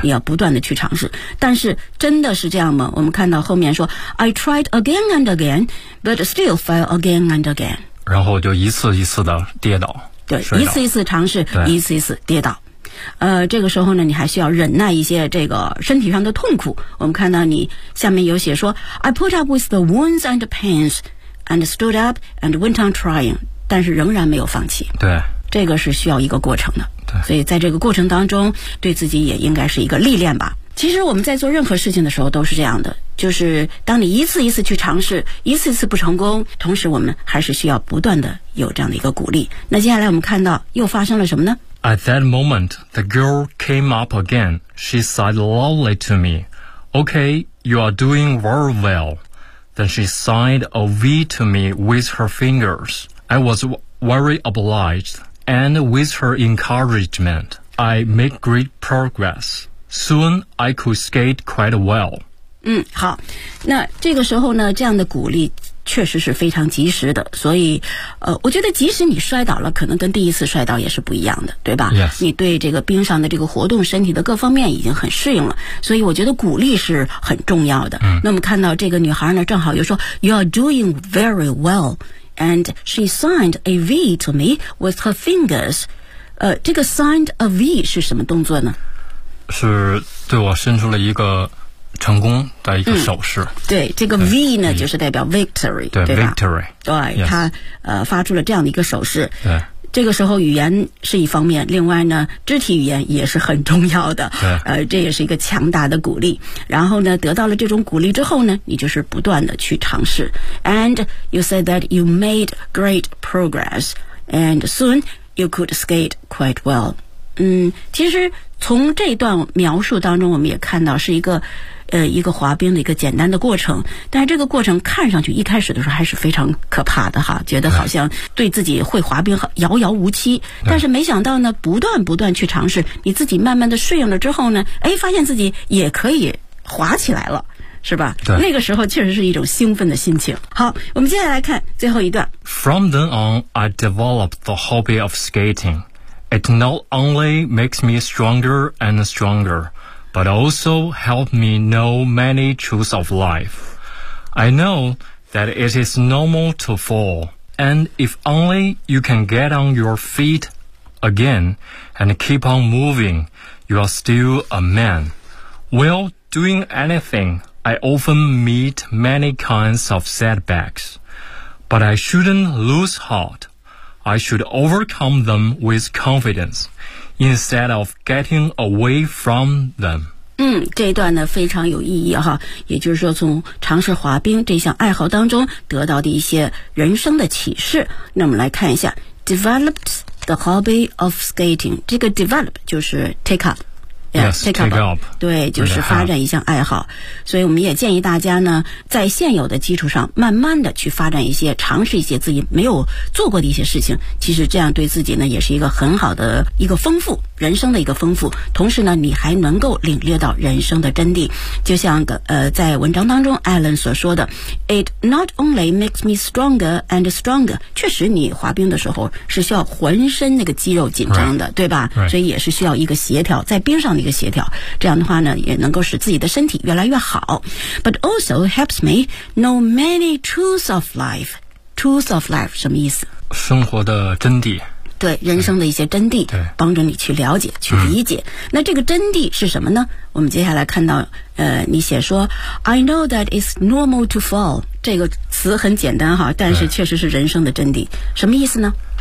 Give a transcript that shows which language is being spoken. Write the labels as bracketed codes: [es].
[zh] 你要不断的去尝试。但是真的是这样吗？我们看到后面说 [en] I tried again and again, but still fell again and again. [zh] 然后就一次一次的跌倒。对，一次一次尝试，一次一次跌倒。这个时候呢，你还需要忍耐一些这个身体上的痛苦。我们看到你下面有写说 [en] I put up with the wounds and pains and stood up and went on trying. [zh] 但是仍然没有放弃，对，这个是需要一个过程的，对，所以在这个过程当中对自己也应该是一个历练吧。其实我们在做任何事情的时候都是这样的，就是当你一次一次去尝试，一次一次不成功，同时我们还是需要不断的有这样的一个鼓励。那接下来我们看到又发生了什么呢？ [en] At that moment the girl came up again. She said loudly to me, Okay, you are doing very well. Then she signed a V to me with her fingersI was very obliged, and with her encouragement, I made great progress. Soon, I could skate quite well. [zh] 嗯，好，那这个时候呢，这样的鼓励确实是非常及时的。所以，我觉得即使你摔倒了，可能跟第一次摔倒也是不一样的，对吧 [en] ？Yes. [zh] 你对这个冰上的这个活动，身体的各方面已经很适应了，所以我觉得鼓励是很重要的。嗯。那么看到这个女孩呢，正好又说 ， [en] You are doing very well. And she signed a V to me with her fingers. [zh] 这个 [en] signed a V [zh] 是什么动作呢？是对我伸出了一个成功的一个手势。嗯、对，这个 V 呢，就是代表 victory，对, 对吧 [en] ？victory， [zh] 对，他、发出了这样的一个手势。对。这个时候语言是一方面，另外呢肢体语言也是很重要的，这也是一个强大的鼓励。然后呢得到了这种鼓励之后呢，你就是不断的去尝试。 [en] And you said that you made great progress and soon you could skate quite well. [zh] 嗯，其实从这段描述当中我们也看到是一个滑冰的一个简单的过程，但是这个过程看上去一开始的时候还是非常可怕的哈，觉得好像对自己会滑冰遥遥无期，但是没想到呢不断不断去尝试，你自己慢慢的适应了之后呢，哎，发现自己也可以滑起来了，是吧？对，那个时候确实是一种兴奋的心情。好，我们接下来看最后一段。 [en] From then on I developed the hobby of skating. It not only makes me stronger and strongerBut also helped me know many truths of life. I know that it is normal to fall, and if only you can get on your feet again and keep on moving, you are still a man. While doing anything, I often meet many kinds of setbacks. But I shouldn't lose heart. I should overcome them with confidence, instead of getting away from them. [zh] 嗯，这一段呢非常有意义哈，也就是说从尝试滑冰这项爱好当中得到的一些人生的启示。那我们来看一下 [en] developed the hobby of skating， [zh] 这个 develop 就是 [en] take up， yes, take up， [zh] 对，就是发展一项爱好。所以我们也建议大家呢在现有的基础上慢慢的去发展一些，尝试一些自己没有做过的一些事情，其实这样对自己呢也是一个很好的一个丰富人生的一个丰富，同时呢你还能够领略到人生的真谛。就像在文章当中 Alan 所说的 [en] It not only makes me stronger and stronger， [zh] 确实你滑冰的时候是需要浑身那个肌肉紧张的、 [en] right. [zh] 对吧、 [en] right. [zh] 所以也是需要一个协调，在冰上的一个协调，这样的话呢也能够使自己的身体越来越好。 [en] But also helps me know many truths of life. Truths of life [zh] 什么意思？生活的真谛，对，人生的一些真谛，帮助你去了解去理解、嗯、那这个真谛是什么呢？我们接下来看到你写说 [en] I know that it's normal to fall， [zh] 这个词很简单哈，但是确实是人生的真谛。什么意思呢？